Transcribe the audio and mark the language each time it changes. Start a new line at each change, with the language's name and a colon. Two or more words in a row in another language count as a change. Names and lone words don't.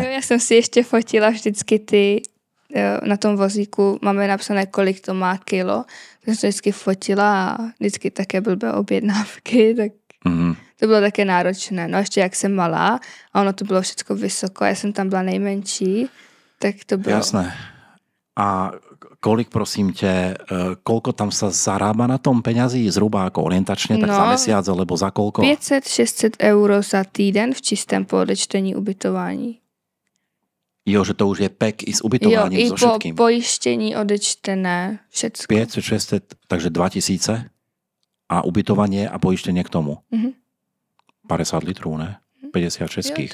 Czech: Jo, já jsem si ještě fotila vždycky na tom vozíku máme napsané, kolik to má kilo, tak jsem to vždycky fotila a vždycky také blbé objednávky, tak to bylo také náročné. No ještě jak jsem malá a ono to bylo všechno vysoko, já jsem tam byla nejmenší, tak to bylo...
Slovak: Jasné.
Czech: A kolik, prosím tě,
Slovak: koľko tam sa zarába na tom peňazí?
Czech: Zhruba jako orientačně,
Slovak: tak za mesiac, alebo za koľko?
Czech: 500-600 euro za týden v čistém poodečtení ubytování.
Slovak: Jo, že to už je pek
Czech: i s ubytováním,
Slovak: so všetkým.
Czech: Jo, i po pojištění odečtené všecko.
Slovak: 500-600, takže 2000 a ubytovanie a pojištění k tomu.
Czech: 50 litrů, ne? 50 českých.